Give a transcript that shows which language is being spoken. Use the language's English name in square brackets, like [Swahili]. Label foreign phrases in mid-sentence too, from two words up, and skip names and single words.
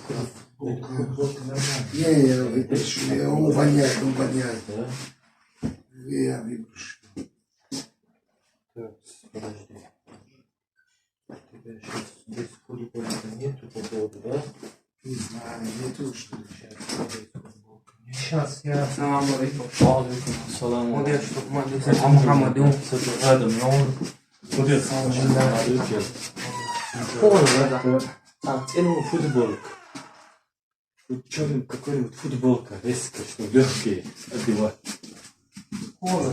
[Russian] Не, я выброшу. Он воняет. Да? Я выброшу. Так, подожди. У тебя сейчас здесь футболка нету по поводу, да? Не знаю, нету что ли. Сейчас я... [Arabic] سلام عليكم. [Russian] Салам. Модер, что Мухаммад, Адам, Модер, ну, футболка. Черный какой-нибудь футболка, резко, что легкие одевать. холод.